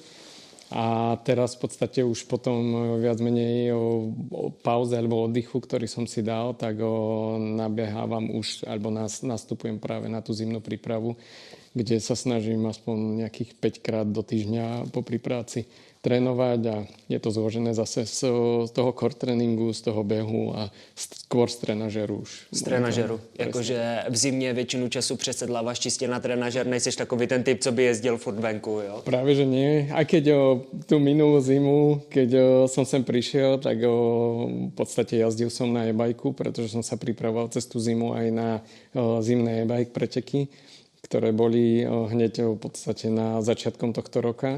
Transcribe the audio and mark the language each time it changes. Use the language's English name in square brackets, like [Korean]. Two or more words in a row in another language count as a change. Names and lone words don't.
[Slovak] A teraz v podstate už potom viac menej o pauze alebo oddychu, ktorý som si dal, tak nabiehávam už, alebo nastupujem práve na tú zimnú prípravu, kde sa snažím aspoň nejakých 5 krát do týždňa popri práci trénovať a je to zložené zase z toho core tréninku, z toho behu a skôr z trenažeru už. [Czech] Z trenažeru. Jakože v zimě většinu času přesedláváš čistě na trenažer, nejseš takový ten typ, co by jezdil furt venku, jo? [Slovak] Práve, že nie. Aj keď tú minulú zimu, keď som sem prišiel, tak v podstate jazdil som na e-bajku, pretože som sa pripravoval cez tú zimu aj na zimné e-bike preteky, ktoré boli hneď v podstate na začiatkom tohto roka.